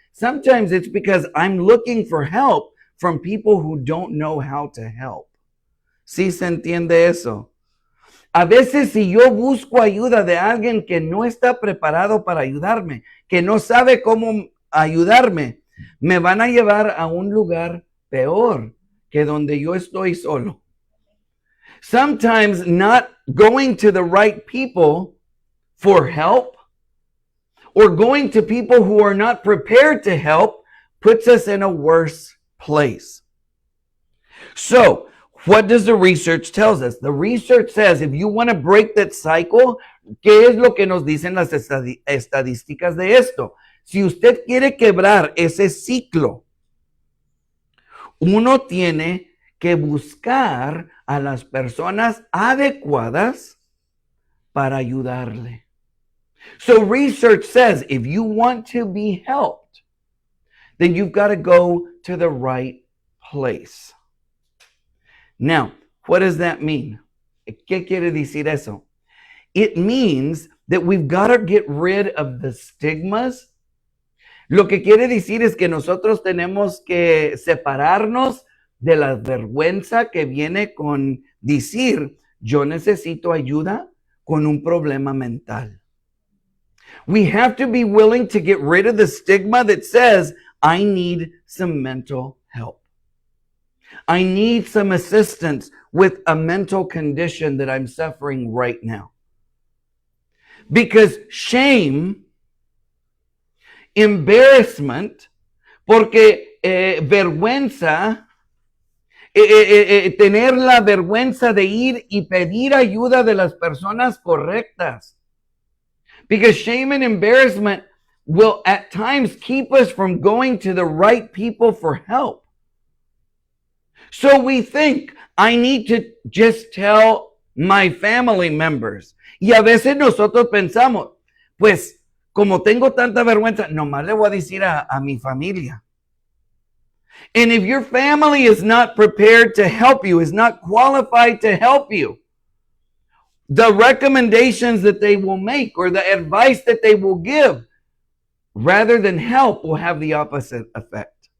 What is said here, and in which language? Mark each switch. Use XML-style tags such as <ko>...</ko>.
<en>Sometimes it's because I'm looking for help from people who don't know how to help.</en> <es>¿Sí se entiende eso? A veces si yo busco ayuda de alguien que no está preparado para ayudarme, que no sabe cómo ayudarme, me van a llevar a un lugar peor que donde yo estoy solo.</es> <en>Sometimes not going to the right people for help or going to people who are not prepared to help puts us in a worse place. So, what does the research tell us? The research says if you want to break that cycle,</en> <es>¿qué es lo que nos dicen las estadísticas de esto? Si usted quiere quebrar ese ciclo, uno tiene que buscar a las personas adecuadas para ayudarle.</es> <en>So research says if you want to be helped, then you've got to go to the right place. Now, what does that mean?</en> <es>¿Qué quiere decir eso?</es> <en>It means that we've got to get rid of the stigmas.</en> <es>Lo que quiere decir es que nosotros tenemos que separarnos de la vergüenza que viene con decir, yo necesito ayuda con un problema mental.</es> <en>We have to be willing to get rid of the stigma that says, I need some mental help. I need some assistance with a mental condition that I'm suffering right now. Because shame, embarrassment,</en> <es>porque vergüenza, tener la vergüenza de ir y pedir ayuda de las personas correctas.</es> <en>Because shame and embarrassment will at times keep us from going to the right people for help. So we think, I need to just tell my family members.</en> <es>Y a veces nosotros pensamos, pues, como tengo tanta vergüenza, nomás le voy a decir a mi familia.</es> <en>And if your family is not prepared to help you, is not qualified to help you, the recommendations that they will make or the advice that they will give, rather than help, will have the opposite effect.</en>